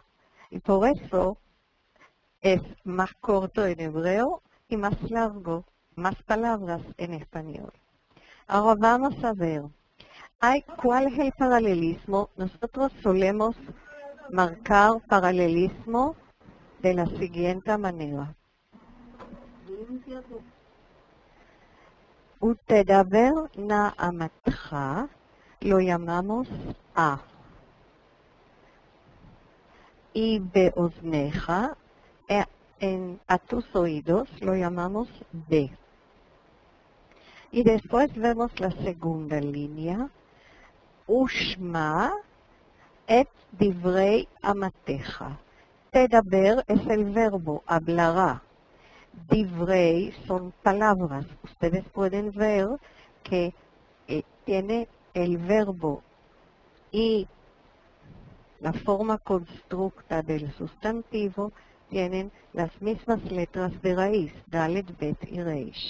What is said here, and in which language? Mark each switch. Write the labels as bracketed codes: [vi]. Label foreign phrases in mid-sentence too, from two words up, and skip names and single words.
[es] Y por eso es más corto en hebreo y más largo, más palabras en español. Ahora vamos a ver. ¿Cuál es el paralelismo? Nosotros solemos marcar paralelismo de la siguiente manera. [he] ותדבר נעמתך, [es] lo llamamos a. Y באוזניך, a tus oídos, lo llamamos b. Y después vemos la segunda línea, [he] ושמע את דברי אמתך. [es] תדבר es el verbo, hablará. Divrei son palabras. Ustedes pueden ver que tiene el verbo y la forma constructa del sustantivo tienen las mismas letras de raíz, Dalet, Bet y Reish.